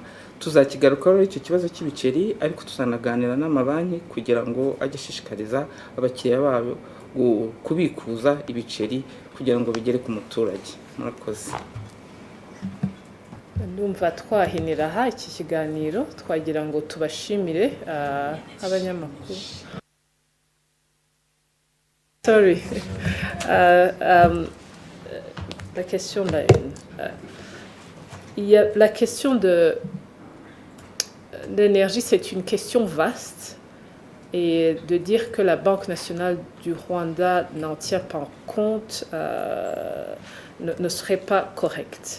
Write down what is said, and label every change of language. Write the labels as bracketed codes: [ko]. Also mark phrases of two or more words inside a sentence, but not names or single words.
[rw] Tuzakigarukaho icyo kibazo cy'ibiceri, ariko tuzanaganira n'amabanki kugira ngo ajye ashishikariza abakiriya babo kubikuza ibiceri kugira ngo bigere ku muturage. Murakoze. Ndumva twahinira aha iki kiganiro, twagira ngo tubashimire abanyamakuru. Sorry. [fr] La question de la question de l'énergie, c'est une question vaste, et de dire que la Banque nationale du Rwanda n'en tient pas en compte ne serait pas correct.